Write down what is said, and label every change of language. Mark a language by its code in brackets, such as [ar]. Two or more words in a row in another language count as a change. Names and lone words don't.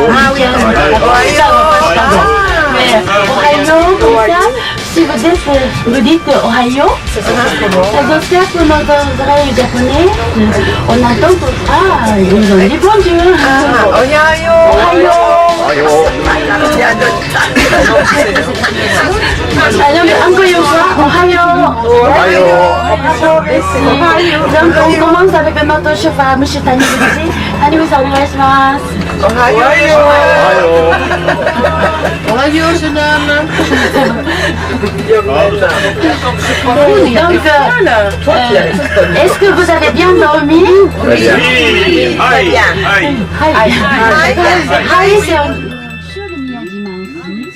[fr] Ah oui, mais Ohio, comme ça, si vous dites Ohio, ça doit faire que notre oreille japonaise, on entend que ils ont dit bon Dieu. Ohio. Alors, encore une fois, Ohio. Donc, on commence avec notre chauffeur, M. Taniguchi. [ja] Taniguchi-san, onegaishimasu. [fr] Ohio, jeune homme. Donc, est-ce que vous avez bien dormi? C'est un show de Miyajima aussi.